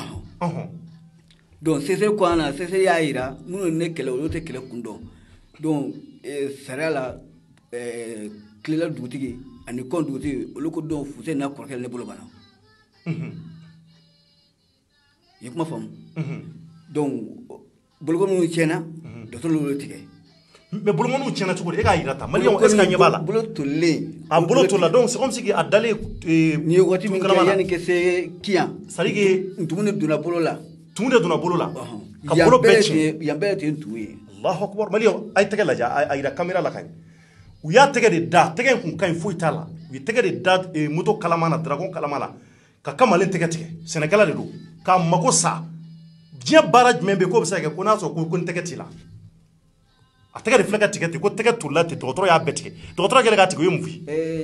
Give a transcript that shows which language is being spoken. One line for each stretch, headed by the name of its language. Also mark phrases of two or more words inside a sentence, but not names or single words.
Bambara: donc sɛsɛ ko an na sɛsɛ y'a yira minnu ne kɛlɛ olu tɛ kɛlɛ kun dɔn donc sariya la kilela dugutigi ani kɔn dugutigi olu ko donc Fuseni n'a kɔrɔkɛ ne bolo banna i ye kuma faamu donc bolokɔniw tiɲɛna dɔtɔrɔ olu tigɛ mais bolokɔniw tiɲɛna cogo di e k'a yira tan maliyɛnw
French: est ce que
Bambara: a ɲɛ b'a la bolo tolilen a bolo tolila donc
French: c'est comme si
Bambara: a dalen ni ye waati min kɛ yanni ka se Kiyan
French: c'est à dire que
Bambara: ntumu de donna bolo la tumu de donna bolo la ka bolo bɛɛ tiɲɛ yan bɛɛ tɛ ntumu ye
Arabic: Allahu akbar
Bambara: maliyɛnw a ye tɛgɛ lajɛ a yira caméra la ka ɲɛ u y'a tɛgɛ de da tɛgɛ in kun ka ɲi foyi t'a la u ye tɛgɛ de da moto kalama na dragon kalama la ka kamalen tɛgɛ tigɛ sɛnɛkɛla de don k'a mago sa diɲɛ baara jumɛn bɛ k'o bɛ se ka kɛ ko n'a sɔrɔ ko n tɛgɛ t'i la a tɛgɛ de filɛ ka tigɛ ten ko tɛgɛ tolila ten dɔgɔtɔrɔ y'a bɛɛ tigɛ dɔgɔtɔrɔ kɛlen k'a tigɛ o ye mun f'i ye